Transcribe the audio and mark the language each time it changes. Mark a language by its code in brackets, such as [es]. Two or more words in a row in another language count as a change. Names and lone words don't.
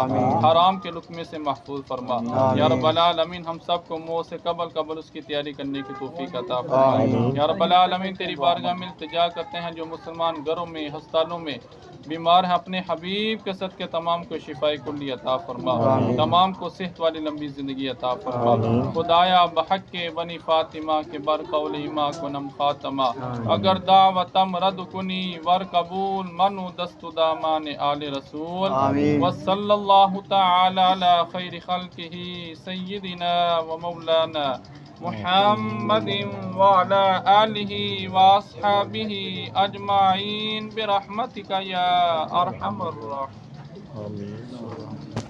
[ur] حرام کے لقمے سے محفوظ فرما. [ar] یا رب العالمین [ur] ہم سب کو موت سے قبل اس کی تیاری کرنے کی توفیق عطا فرما. [ar] یا رب العالمین [ur] تیری بارگاہ میں التجا کرتے ہیں، جو مسلمان گھروں میں، ہسپتالوں میں بیمار ہیں، اپنے حبیب کے صدقے تمام کو شفاء کلی عطا فرما. تمام کو صحت والی لمبی زندگی عطا فرما. [fa] خدایا بحق کے بنی فاطمہ کے بر قول ایما کنم خاتمہ، اگر دعوتم رد کنی ور قبول منو دست دامان آل رسول. [ar] وصلی اللہ تعالی علی خیر خلقہ سیدنا و مولانا محمد وعلى آله وأصحابه أجمعين برحمتك يا أرحم الراحمين.